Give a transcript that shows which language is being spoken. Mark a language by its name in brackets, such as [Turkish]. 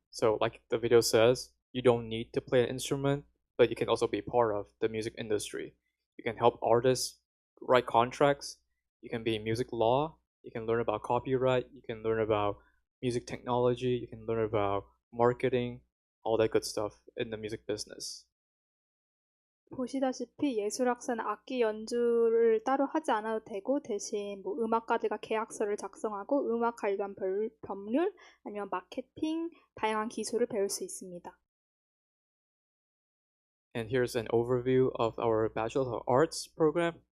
[English] So like the video says, you don't need to play an instrument, but you can also be part of the music industry. You can help artists write contracts, you can be in music law, you can learn about copyright, you can learn about music technology, you can learn about marketing, all that good stuff in the music business. [Korean] 보시다시피 예술학사는 악기 연주를 따로 하지 않아도 되고, 대신 뭐 음악가들과 계약서를 작성하고 음악 관련 법률 아니면 마케팅, 다양한 기술을 배울 수 있습니다. [English] And here's an overview of our Bachelor of Arts program.